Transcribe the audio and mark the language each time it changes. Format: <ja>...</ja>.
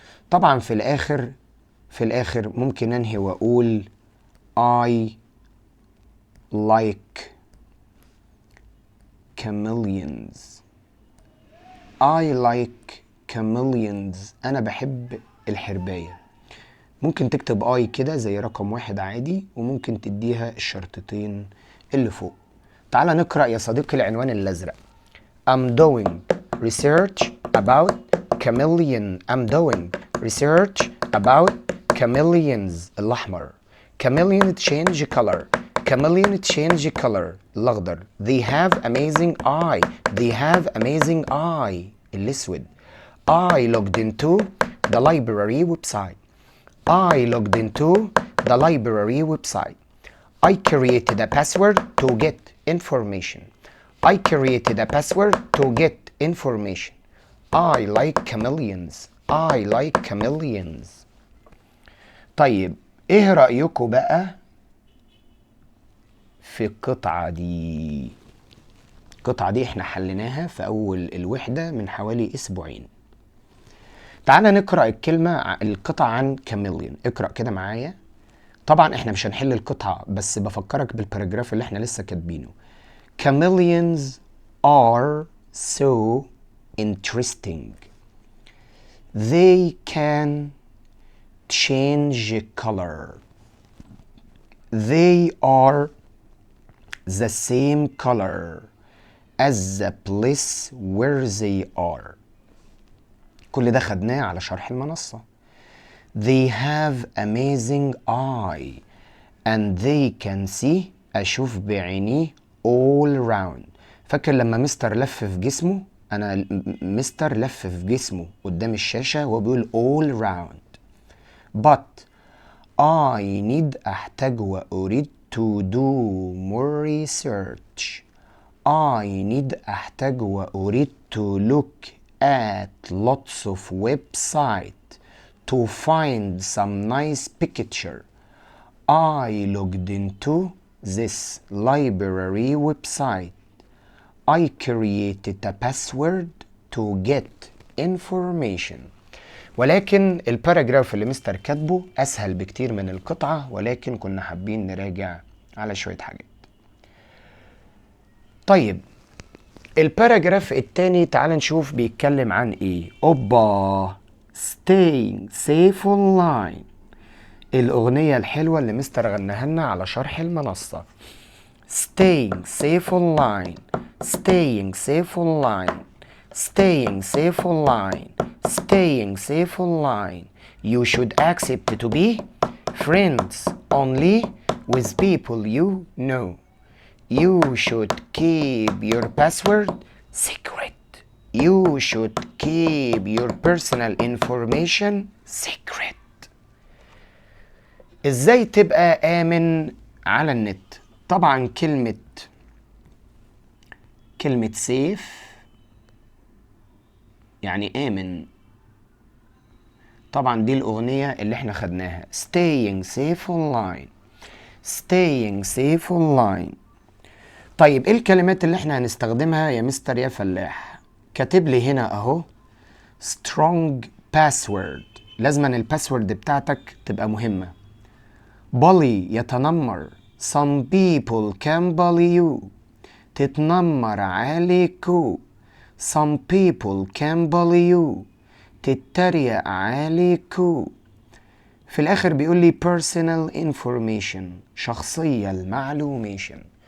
<ar>طبعا في الاخر ممكن انهي واقول</ar> <en>I like chameleons. I like chameleons.</en> <ar>انا بحب الحرباية. ممكن تكتب I كده زي رقم 1 عادي، وممكن تديها الشرطتين اللي فوق. تعال نقرأ يا صديقي العنوان الازرق.</ar> <en>I'm doing research about chameleon. I'm doing research about chameleons.</en> <ar>الأحمر.</ar> <en>chameleon change color. chameleon change color.</en> <ar>الأخضر.</ar> <en>they have amazing eye. they have amazing eye.</en> <ar>الأسود.</ar> <en>I logged into the library website. I logged into the library website. I created a password to get information. I created a password to get information. I like chameleons. I like chameleons.</en> <ar>طيب ايه رأيكم بقى في القطعة دي؟ القطعة دي احنا حليناها في أول الوحدة من حوالي أسبوعين. تعالى نقرأ القطعة عن chameleon. اقرأ كده معايا. طبعا احنا مش هنحل القطعة، بس بفكرك بالباراجراف اللي احنا لسه كاتبينه.</ar> <en>Chameleons are so interesting. They can change color. They are the same color as the place where they are.</en> <ar>كل ده خدناه على شرح المنصة.</ar> <en>They have amazing eye and they can see.</en> <ar>أشوف بعينيه</ar> <en>all around.</en> <ar>فاكر لما مستر لف في جسمه؟ أنا مستر لف في جسمه قدام الشاشة وهو بيقول</ar> <en>all around. But I need</en> <ar>أحتاج وأريد</ar> <en>to do more research. I need</en> <ar>أحتاج وأريد</ar> <en>to look at lots of websites to find some nice picture. I logged into this library website. I created a password to get information.</en> <ar>ولكن الباراجراف اللي مستر كاتبه أسهل بكتير من القطعة، ولكن كنا حابين نراجع على شوية حاجات. طيب الباراجراف التاني تعال نشوف بيتكلم عن ايه.</ar> <en>اوبا staying safe online.</en> <ar>الأغنية الحلوة اللي مستر غناها لنا على شرح المنصة.</ar> <en>staying safe online. staying safe online. staying safe online. staying safe online. You should accept to be friends only with people you know. You should keep your password secret. You should keep your personal information secret.</en> <ar>ازاي تبقى آمن على النت؟ طبعا كلمة safe يعني آمن. طبعا دي الأغنية اللي احنا خدناها</ar> <en>staying safe online. staying safe online.</en> <ar>طيب ايه الكلمات اللي احنا هنستخدمها يا مستر يا فلاح؟ كاتب لي هنا اهو</ar> <en>strong password.</en> <ar>لازما الباسورد بتاعتك تبقى مهمة.</ar> <en>bully</en> <ar>يتنمر.</ar> <en>some people can bully you.</en> <ar>تتنمر عليكو.</ar> <en>some people can bully you.</en> <ar>تتريق عليكو. في الاخر بيقول لي</ar> <en>personal information</en> <ar>شخصية المعلوميشن.</ar>